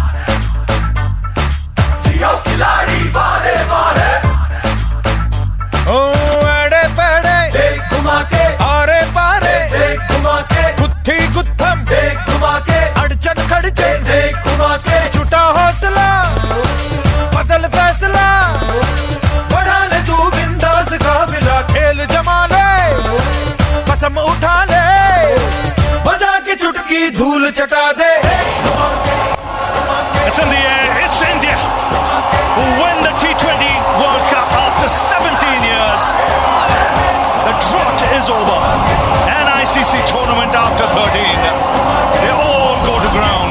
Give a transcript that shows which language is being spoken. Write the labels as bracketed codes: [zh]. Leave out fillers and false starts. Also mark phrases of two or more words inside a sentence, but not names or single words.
[hi] जियो खिलाड़ी वाहे वाहे, ओ एड़े पेड़े देख घुमा के, आरे पारे देख घुमा के, गुत्थी गुत्थम देख घुमा के, अड़चन खड़चे देख घुमा के, छुटा हौसला बदल फैसला, बढ़ा ले तू बिंदास काफिला, खेल जमा ले, कसम उठा ले, बजा के चुटकी धूल चटा दे। [en] It's in the air, it's India who win the T20 World Cup after 17 years. The drought is over. An ICC tournament after 13. They all go to ground.